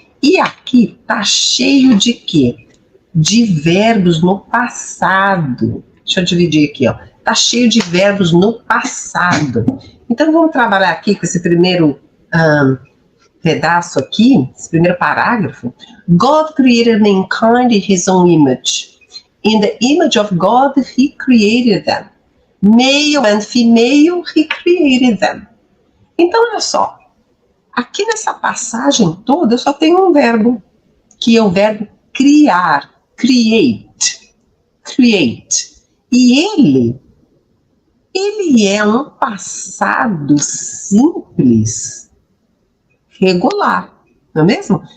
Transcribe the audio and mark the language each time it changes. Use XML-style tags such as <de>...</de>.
<pt>E aqui tá cheio de quê? De verbos no passado. Deixa eu dividir aqui, ó. Tá cheio de verbos no passado. Então vamos trabalhar aqui com esse primeiro pedaço aqui, esse primeiro parágrafo.</pt> <en>God created mankind in his own image. In the image of God he created them. Male and female he created them.</en> <pt>Então olha só, aqui nessa passagem toda eu só tenho um verbo, que é o verbo criar, create. E ele é um passado simples regular, não é mesmo?</pt>